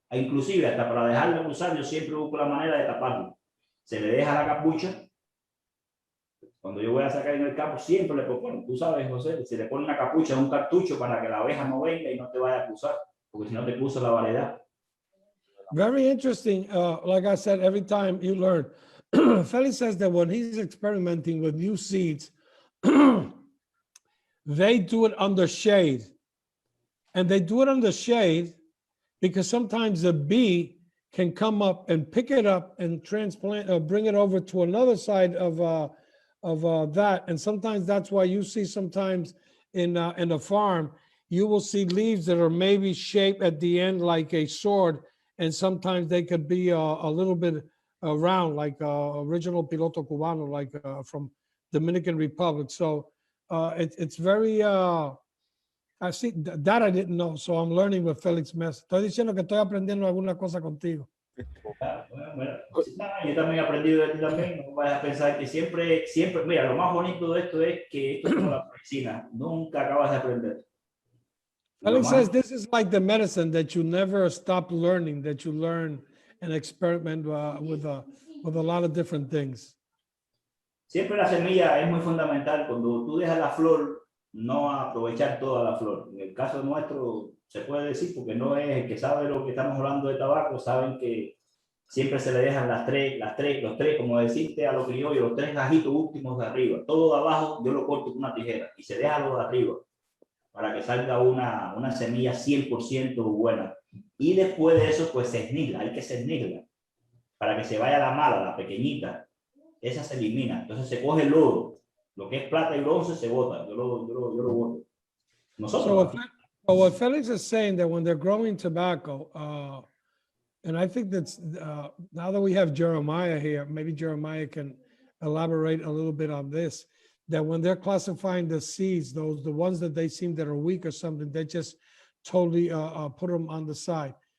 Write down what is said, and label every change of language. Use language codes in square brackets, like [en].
[es] Inclusive, hasta para dejarla cruzar, yo siempre busco la manera de taparlo. Se le deja la capucha. Cuando yo voy a sacar en el campo, siempre le pongo, tú sabes, José, se le pone una capucha, un cartucho, para que la abeja no venga y no te vaya a cruzar, porque si no te cruza la variedad. [en] Very interesting. Like I said, every time you learn. Felix says that when he's experimenting with new seeds, they do it under shade. And they do it under shade because sometimes the bee can come up and pick it up and transplant or bring it over to another side of that. And sometimes that's why you see sometimes in a farm, you will see leaves that are maybe shaped at the end like a sword. And sometimes they could be a little bit round, like original piloto cubano, like from Dominican Republic. So it's very, I see that I didn't know. So I'm learning with Felix Mesa. [es] Estoy diciendo que estoy aprendiendo alguna cosa contigo. Bueno, yo también he aprendido de ti también. No vayas a pensar que siempre, mira, lo más bonito de esto es que esto es como la medicina. Nunca acabas de aprender. [en] Felix says this is like the medicine that you never stop learning, that you learn and experiment with a lot of different things. [es] Siempre la semilla es muy fundamental. Cuando tú dejas la flor, no aprovechar toda la flor. En el caso nuestro, se puede decir, porque no es el que sabe lo que estamos hablando de tabaco, saben que siempre se le dejan los tres, como decirte a los criollos, los 3 gajitos últimos de arriba. Todo de abajo yo lo corto con una tijera y se deja lo de arriba. para que salga una semilla 100% buena. Y después de eso, pues se esnigla, hay que cernirla, para que se vaya la mala, la pequeñita. Esa se elimina. Entonces se coge el oro. Lo que es plata y bronce se bota. Yo lo boto. Nosotros. [en] So what Felix is saying that when they're growing tobacco, and I think that's now that we have Jeremiah here, maybe Jeremiah can elaborate a little bit on this, that when they're classifying the seeds, the ones that they seem that are weak or something, they just totally put them on the side.